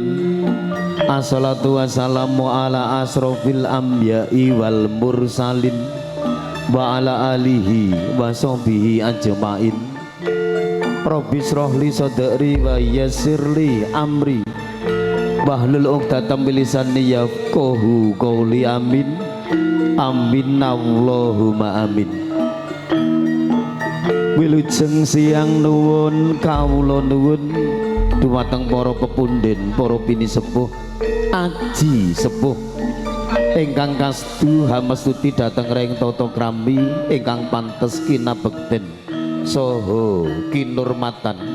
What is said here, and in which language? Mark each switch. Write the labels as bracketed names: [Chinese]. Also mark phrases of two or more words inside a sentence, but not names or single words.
[Arabic] الصلاة والسلام على أشرف الأنبياء والمرسلين وعلى آله وصحبه أجمعين. رب اشرح لي صدري ويسر لي أمري واحلل عقدة من لساني يفقهوا قولي. آمين آمين اللهم آمين. [Javanese] Wilujeng siang nuwun kawula nuwun dumateng para pepundhen, para pinisepuh, aji sepuh ingkang kastu hamastuti dhateng ring tata krami ingkang pantes kinabekten saha kinurmatan